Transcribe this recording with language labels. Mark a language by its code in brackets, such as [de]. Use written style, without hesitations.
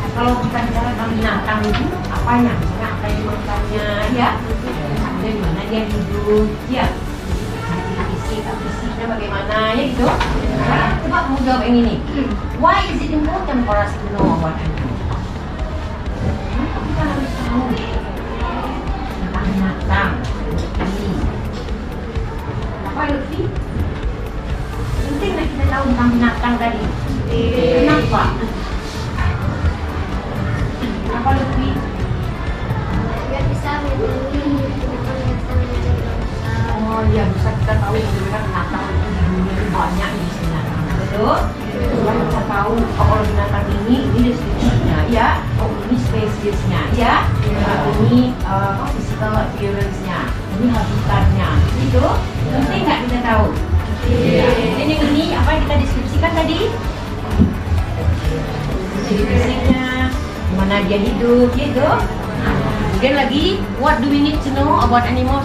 [id] kalau kita bicara tentang binatang itu apanya? Misalnya apa yang dimakannya, ya? Ada di mana dia hidup, ya? Fisiknya bagaimana, ya gitu? Nah, coba kamu jawab yang ini. [en] Why is it important for us to know about animals? [id] Kita harus tahu tentang binatang. Apa Lutfi? Penting nggak kita tahu tentang binatang tadi? Kenapa? Apa Lutfi? Biar bisa melindungi binatang-binatang yang ada di lautan. Oh iya, bisa kita tahu bagaimana binatang itu di dunia itu banyak jenis binatang. Betul? Supaya kita tahu kalau binatang ini deskripsinya, ya. Oh ini spesiesnya, ya. Ini physical appearance-nya, ini habitatnya. Itu penting nggak kita tahu? Dan yang ini apa yang kita deskripsikan tadi? Fisiknya, mana dia hidup, gitu. Kemudian lagi, [en] what do we need to know about animals?